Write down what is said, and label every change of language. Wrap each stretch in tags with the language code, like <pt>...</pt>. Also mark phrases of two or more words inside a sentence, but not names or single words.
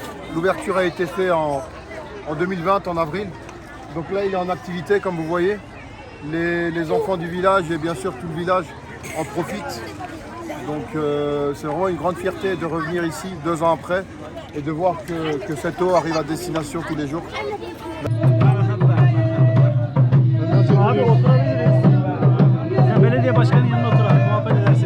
<fr>L'ouverture a été faite en 2020, en avril. Donc là, il est en activité, comme vous voyez. Les enfants du village et bien sûr tout le village en profitent. Donc c'est vraiment une grande fierté de revenir ici 2 ans après et de voir que cette eau arrive à destination tous les jours.</fr> <tr>Abi oturabiliriz. Sen belediye başkanının yanına otur abi. Muhabbet edersin.</tr>